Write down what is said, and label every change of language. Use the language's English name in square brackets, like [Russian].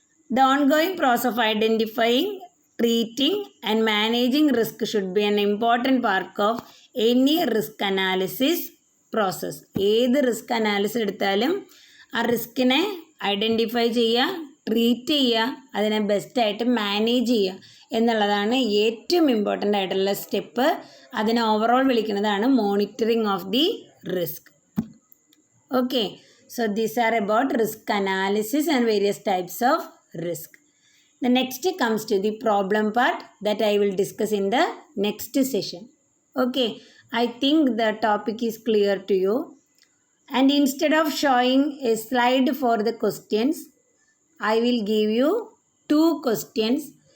[English] The ongoing process of identifying, treating and managing risk should be an important part of any risk analysis process. [Malayalam] ഏത് risk analysis എടുത്താലും ആ റിസ്കിനെ identify ചെയ്യുക, treat ചെയ്യുക, അതിനെ ബെസ്റ്റായിട്ട് manage ചെയ്യുക എന്നുള്ളതാണ് ഏറ്റവും ഇമ്പോർട്ടൻ്റ് ആയിട്ടുള്ള സ്റ്റെപ്പ്. അതിനെ ഓവറോൾ വിളിക്കുന്നതാണ് monitoring of the risk. [English] Okay, so these are about risk analysis and various types of risk. The next comes to the problem part that I will discuss in the next session. Okay, I think the topic is clear to you. And instead of showing a slide for the questions, I will give you 2 questions.